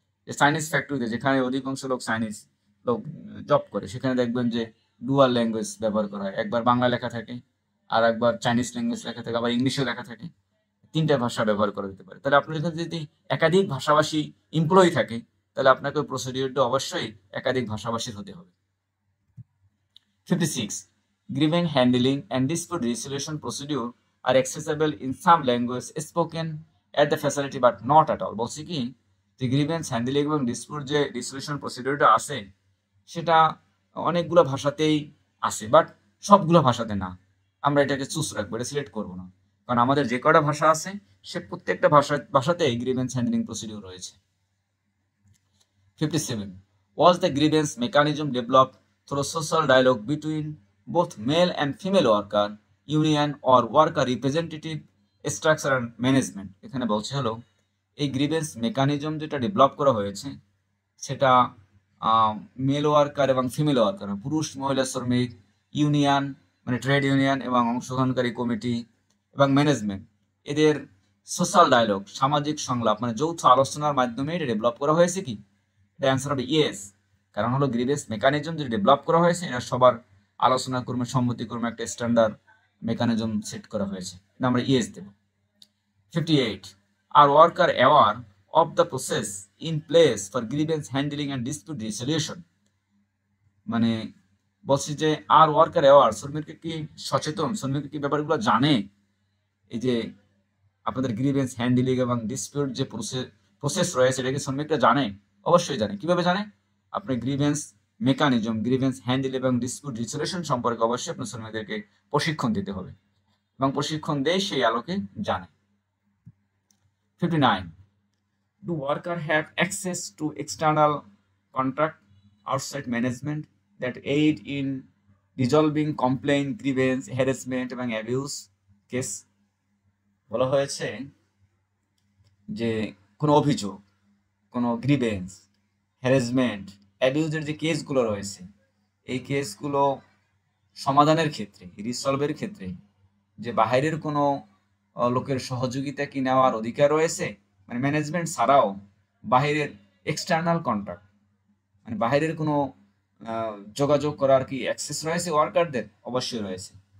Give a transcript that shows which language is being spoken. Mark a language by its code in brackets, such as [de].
[bn] যে চাইনিজ ফ্যাক্টরিতে যেখানে অধিকাংশ লোক চাইনিজ লোক জব করে সেখানে দেখবেন যে ডুয়াল ল্যাঙ্গুয়েজ ব্যবহার করা হয়, একবার বাংলা লেখা থাকে আর একবার চাইনিজ ল্যাঙ্গুয়েজ লেখা থাকে, আবার ইংলিশেও লেখা থাকে, 3টা ভাষা ব্যবহার করা যেতে পারে। তাহলে আপনার এখানে যদি একাধিক ভাষাভাষী এমপ্লয়ি থাকে, তাহলে আপনাকে প্রসিডিউরটা অবশ্যই একাধিক ভাষাভাষীর হতে হবে। 56. [en] Grievance handling and dispute resolution procedure are accessible in some language spoken at the facility but not at all. [bn] বলছি কি যে গ্রিভেন্স হ্যান্ডলিং এবং ডিসপিউট যে রিসলিউশন প্রসিডিউরটা আছে সেটা অনেকগুলো ভাষাতেই আছে, বাট সবগুলো ভাষাতে না। আমরা এটাকে চুজ রাখবো, এটা সিলেক্ট করবো না, কারণ আমাদের যে কটা ভাষা আছে সে প্রত্যেকটা ভাষাতেই গ্রিভেন্স হ্যান্ডলিং প্রসিডিউর রয়েছে। 57. [en] Was the grievance mechanism developed through social dialogue between both male and female worker, union or worker representative structure and management? [bn] এখানে বলছে হলো এই গ্রিভেন্স মেকানিজম যেটা ডেভেলপ করা হয়েছে সেটা মেল ওয়ার্কার এবং ফিমেল ওয়ার্কার, পুরুষ মহিলা শ্রমিক, ইউনিয়ন মানে ট্রেড ইউনিয়ন এবং অংশগ্রহণকারী কমিটি এবং ম্যানেজমেন্ট, এদের সোশ্যাল ডায়ালগ সামাজিক সংলাপ মানে যৌথ আলোচনার মাধ্যমে এটা ডেভেলপ করা হয়েছে কি? এটা অ্যান্সার হবে ইয়েস। কারণ হলো গ্রিভেন্স মেকানিজম যেটা ডেভেলপ করা হয়েছে এটা সবার আলোচনা ক্রমে সম্মতি ক্রমে একটা স্ট্যান্ডার্ড মেকানিজম সেট করা হয়েছে, এটা আমরা yes Dev. 58. [en] Are worker aware of the process in place for grievance handling and dispute resolution? [bn] মানে বলছি যে আর ওয়ার্কার অ্যাওয়ার, শ্রমিককে কি সচেতন, শ্রমিক কি ব্যাপারগুলো জানে? এই যে আপনাদের গ্রিভেন্স হ্যান্ডলিং এবং ডিসপিউট যে প্রসেস রয়েছে এটা কি শ্রমিকরা জানে? অবশ্যই জানে। কিভাবে জানে? আপনি গ্রিভেন্স মেকানিজম, গ্রিভেন্স হ্যান্ডেল এবং ডিসপিউট রিসলিউশন সম্পর্কে অবশ্যই আপনার শ্রমিকদেরকে প্রশিক্ষণ দিতে হবে এবং প্রশিক্ষণ দিয়ে সেই আলোকে জানে। 59. [en] Do worker have access to external contract outside management that aid in resolving complaint, grievance, harassment [bn] এবং [en] abuse case? [bn] বলা হয়েছে যে কোনো অভিযোগ, কোনো গ্রিভেন্স, হ্যারাসমেন্ট, অ্যাবিউজের যে কেসগুলো রয়েছে এই কেসগুলো সমাধানের ক্ষেত্রে, রিসলভের ক্ষেত্রে যে বাহিরের কোনো লোকের সহযোগিতা কি নেওয়ার অধিকার রয়েছে, মানে ম্যানেজমেন্ট ছাড়াও বাহিরের এক্সটার্নাল কন্ট্যাক্ট মানে বাহিরের কোনো যোগাযোগ করার কি অ্যাক্সেস রয়েছে ওয়ার্কারদের? অবশ্যই রয়েছে।